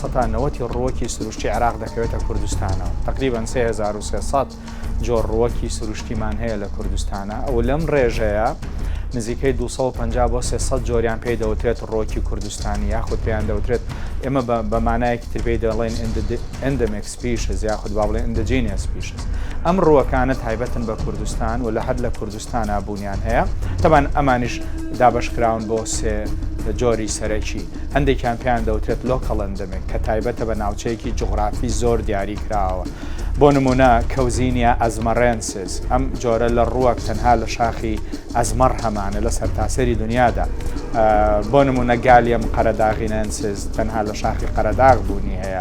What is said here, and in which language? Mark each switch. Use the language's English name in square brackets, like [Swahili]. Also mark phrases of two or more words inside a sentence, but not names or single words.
[Central Kurdish] 90 ڕووەکی سروشتی عێراق دەکەوێتە کوردستانەوە تقریبا 3300 جۆر ڕووەکی سروشتیمان هەیە لە کوردستانە ئەو لەم ڕێژەیە نزیکەی 250 بۆ 300 جۆریان پێی دەوترێت ڕۆکی کوردستانی یاخود پێیان دەوترێت ئێمە بە مانایەکی تر پێی دەڵێن [English] endemic species [Central Kurdish] یاخود با بڵێن [English] indigenous species. [Central Kurdish] ئەم ڕووەکانە تایبەتن بە کوردستان و لە حد لە کوردستانە بوونیان هەیە تەبەن ئەمانیش دابەشکراون بۆ سێ جۆری سەرەکی هەندێکیان پێیان دەوترێت [English] local endemic [Central Kurdish] کە تایبەتە بە ناوچەیەکی جوغرافی زۆر دیاری کراوە. بۆ نمونە کەوزینیا ئەزمەڕێنسز ئەم جۆرە لە ڕووەک تەنها لە شاخی ئەزمەڕ هەمانە لە سەرتاسەری دنیادا. بۆ نمونە گالیەم قەرەداغینەنسز تەنها لە شاخی قەرەداغ بوونی هەیە.